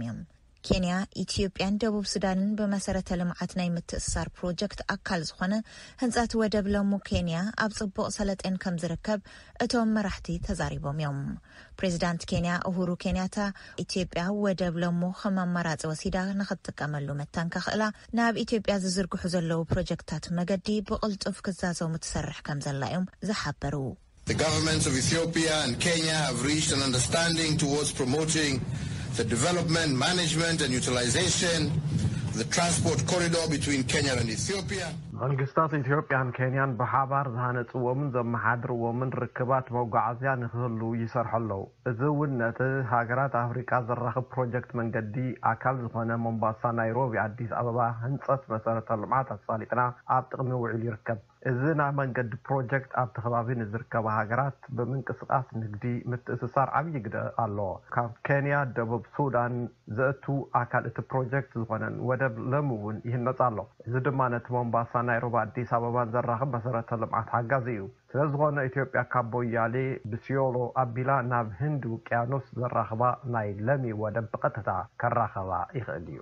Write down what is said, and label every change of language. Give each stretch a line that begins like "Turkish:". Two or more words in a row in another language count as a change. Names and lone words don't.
Tigrinya: እዮም። ኬንያ ኢትዮጵያን ደቡብ ሱዳንን በመሰረተ ልምዓት ናይ ምትእስሳር ፕሮጀክት ኣካል ዝኾነ ህንፀት ወደብ ለሙ ኬንያ ኣብ ጽቡቕ ሰለጤን ከም ዝርከብ እቶም መራሕቲ ተዛሪቦም እዮም። ፕሬዝዳንት ኬንያ ኡሁሩ ኬንያታ ኢትዮጵያ ወደብ ለሙ ከም ኣማራፂ ወሲዳ ንኽትጥቀመሉ መታን ከኽእላ ናብ ኢትዮጵያ ዝዝርግሑ ዘለዉ ፕሮጀክታት መገዲ ብቕልጡፍ ክዛዘሙ ትሰርሕ ከም ዘላ እዮም ዝሓበሩ።
English: The governments of Ethiopia and Kenya have reached an understanding towards promoting the development, management and utilization of the transport corridor between Kenya and Ethiopia.
Tigrinya: መንግስታት ኢትዮጵያን ኬንያን በሓባር ዝሃነጽዎምን ዘመሓድርዎምን ርክባት መጓዓዝያ ንኽህሉ ይሰርሐለው። እዚ እውን ነቲ ሃገራት አፍሪካ ዘራኽብ ፕሮጀክት መንገዲ ኣካል ዝኾነ ሞምባሳ ናይሮቢ አዲስ አበባ ህንጸት መሰረተ ልምዓት ኣሳሊጥና ኣብ ጥቕሚ ውዒል ይርከብ። እዚ ናይ መንገዲ ፕሮጀክት ኣብ ተኸባቢ ንዝርከባ ሃገራት ብምንቅስቓስ ንግዲ ምትእስሳር ዓብዪ ግደ ኣለዎ። ካብ ኬንያ ደቡብ ሱዳን ዘእቱ ኣካል እቲ ፕሮጀክት ዝኾነን ወደብ ለሙ እውን ይህነጽ ኣሎ። እዚ ድማ ነቲ ሞምባሳ ናይሮቢ አዲስ አበባን ዘራኽብ መሰረተ ልምዓት ሓጋዝ እዩ። ስለዝኾነ ኢትዮጵያ ካብ ቦያሌ ብሲዮሎ ኣቢላ ናብ ህንዲ ውቅያኖስ ዘራኽባ ናይ ለሚ ወደብ ብቐጥታ ከራኸባ ይኽእል እዩ።